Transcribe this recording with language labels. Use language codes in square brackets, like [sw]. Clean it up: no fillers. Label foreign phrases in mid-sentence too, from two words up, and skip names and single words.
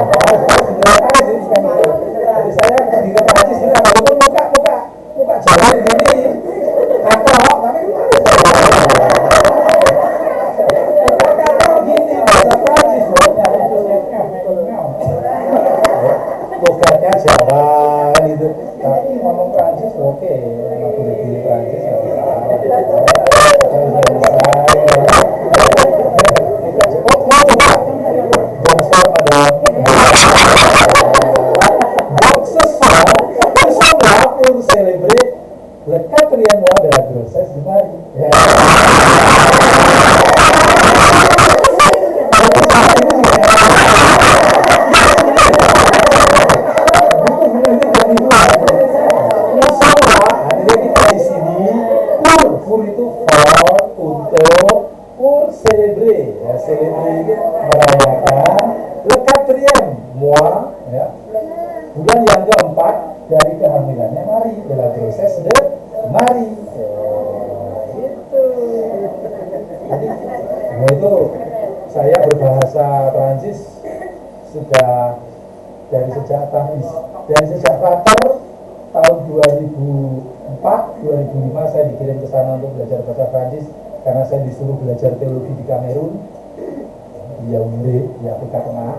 [id] Jadi saya pergi ke Paris ini walaupun muka jalan ini kacau, tapi gini bahasa Prancis logatnya Jawa kan itu, tapi ngomong Prancis oke, aku lebih Prancis nggak bisa. [fr] Pour célébrer le 4e mois de la grossesse de Marie. [id] Artinya kita di sini pour itu [fr] pour célébrer, [id] ya, célébrer itu merayakan [fr] le 4e mois, [id] ya, bulan yang keempat dari kehamilannya Marie, [fr] de la grossesse de Marie. [id] Itu. Jadi, itu saya berbahasa Prancis sudah dari sejak frater tahun 2004-2005 saya dikirim ke sana untuk belajar bahasa Prancis karena saya disuruh belajar teologi di Kamerun, di Yaoundé, di Afrika Tengah.